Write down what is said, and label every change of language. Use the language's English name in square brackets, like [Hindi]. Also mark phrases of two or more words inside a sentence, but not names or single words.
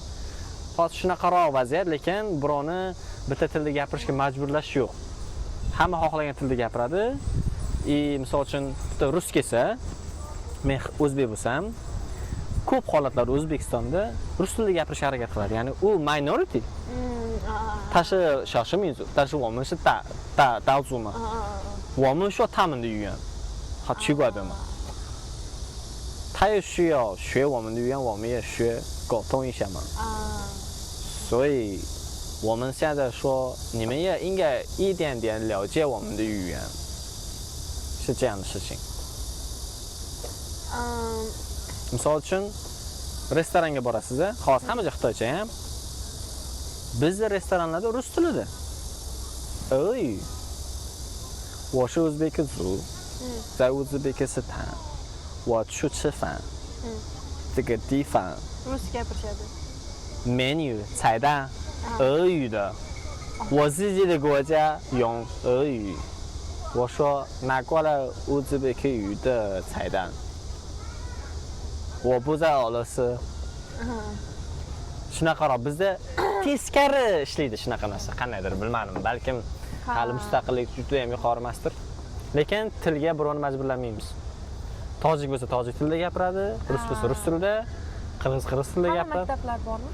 [Uzbek] Hozir shunaqaroq vaziyat, lekin birovni bitta tilda gapirishga majburlash yo'q. Hamma xohlagan tilda gapiradi. Misol uchun bitta rus kelsa, men o'zbek bo'lsam, ko'p holatlarda O'zbekistonda rus tilida gapirishga harakat qiladi. Ya'ni u minority. [Chinese] 他是少数民族，但是我们是大族嘛。我们说他们的语言，好奇怪对吗？他也需要学我们的语言，我们也学沟通一下嘛。所以我们现在说，你们也应该一点点了解我们的语言，是这样的事情。 [Uzbek] Misol uchun restoranga borasiz, hozir hamma joy xitoycha ham. Bizda restoranlarda rus tilida. Ey. [Chinese] 我是乌兹别克族，在乌兹别克斯坦，我去吃饭。这个地方 [Uzbek] rus gapirishadi. [Chinese] menu 菜单俄语的，我自己的国家用俄语。我说拿过来乌兹别克语的菜单。我不在俄罗斯。 [Uzbek] Shunaqaroq bizda teskari ishlaydi shunaqa narsa. Qandaydir bilmadim, balkim hali mustaqillik juda ham yuqori emasdir. Lekin tilga birovni majburlamaymiz. Tojik bo'lsa tojik tilida gapiradi, rus bo'lsa rus tilida, qirg'iz tilida gapiradi. Maktablar bormi?